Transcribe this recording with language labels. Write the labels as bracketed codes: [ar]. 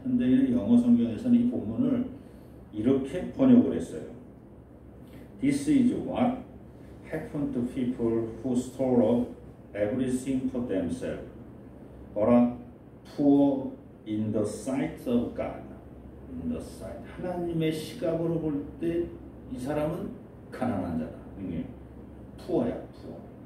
[ko] 현대인의 영어 성경에서는 이 본문을 이렇게 번역을 했어요. [en] This is what happened to people who store up everything for themselves, but are poor in the sight of God. In the sight. [ko] 하나님의 시각으로 볼 때 이 사람은 가난한 자다. 이게 poor야, poor.